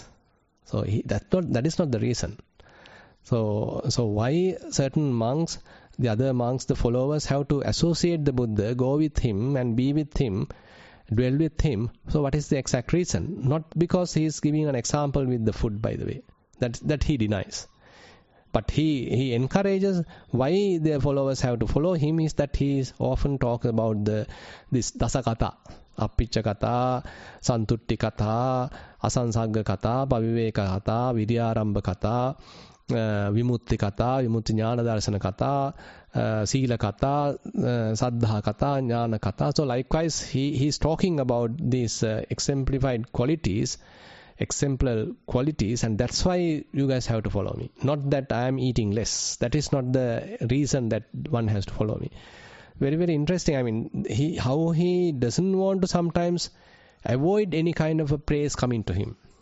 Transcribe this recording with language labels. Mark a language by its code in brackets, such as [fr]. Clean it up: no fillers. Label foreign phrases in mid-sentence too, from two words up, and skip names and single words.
[en] So that is not the reason. So why certain monks, the other monks, the followers have to associate the Buddha, go with him and be with him, dwell with him? So what is the exact reason? Not because he is giving an example with the food, by the way. That he denies. But he encourages why the followers have to follow him is that he is often talks about this [pi] dasakata, appicca kata, santutti kata, asansagga kata, paviveka kata, vidyarambha kata, vimutti kata, vimutti jnana darsana kata, sila kata, saddha kata, jnana kata. [en] So likewise he is talking about these exemplified qualities, exemplar qualities, and that's why you guys have to follow me. Not that I am eating less. That is not the reason that one has to follow me. Very, very interesting. I mean, how he doesn't want to sometimes avoid any kind of a praise coming to him.